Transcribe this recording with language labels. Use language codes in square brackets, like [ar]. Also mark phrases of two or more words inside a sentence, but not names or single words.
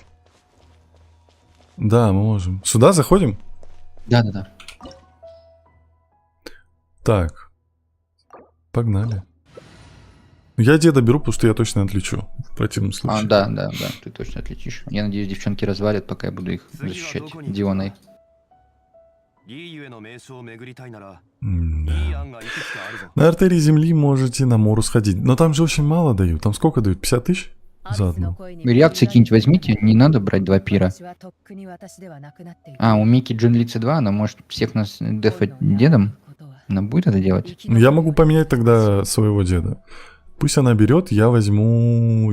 [ru] Да, мы можем. Сюда заходим? Да-да-да. Так. Погнали. Я деда беру, потому что я точно отлечу. В противном случае. Да, ты точно отлетишь. Я надеюсь, девчонки развалят, пока я буду их защищать Дионой. [ja] リーユへの名称を巡りたいなら、 [ru] М-да. [ja] いい案がいくつかあるぞ。 [ru] На артерии земли можете на мору сходить. Но там же очень мало дают. Там сколько дают? 50 тысяч? За одну. Реакции какие-нибудь возьмите, не надо брать 2 пира. У Мики Джинлицы 2, она может всех нас дефать дедом. Она будет это делать? Ну, я могу поменять тогда своего деда. Пусть она берет, я возьму...